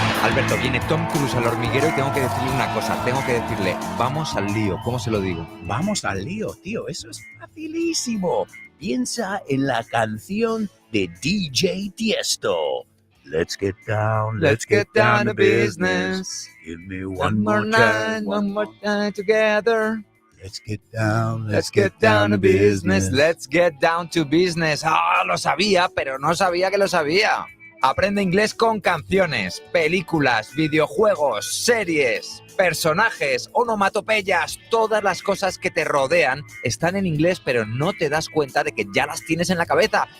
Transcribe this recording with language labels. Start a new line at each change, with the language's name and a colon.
Spanish: Alberto, viene Tom Cruise al hormiguero y tengo que decirle una cosa. Tengo que decirle, vamos al lío. ¿Cómo se lo digo? Vamos al lío, tío. Eso es facilísimo. Piensa en la canción de DJ Tiesto.
English: Let's get down to business. Give me One more night together. Let's get down to business. Let's get down to business.
Spanish: Ah, lo sabía, pero no sabía que lo sabía. Aprende inglés con canciones, películas, videojuegos, series, personajes, onomatopeyas. Todas las cosas que te rodean están en inglés, pero no te das cuenta de que ya las tienes en la cabeza.